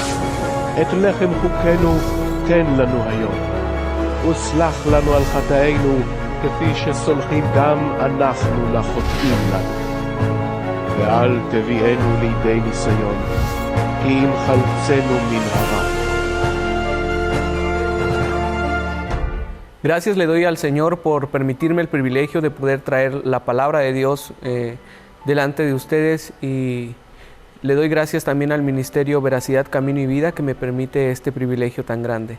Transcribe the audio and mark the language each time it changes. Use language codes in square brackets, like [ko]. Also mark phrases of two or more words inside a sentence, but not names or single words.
[he] את לחם חוקנו תן לנו היום, וסלח לנו על חטאינו כפי שסולחים גם אנחנו לחוטאים לנו. ואל תביאנו לידי ניסיון, כי אם חלצנו מן הרע. [es] Gracias le doy al Señor por permitirme el privilegio de poder traer la palabra de Dios delante de ustedes, y le doy gracias también al Ministerio Veracidad, Camino y Vida que me permite este privilegio tan grande.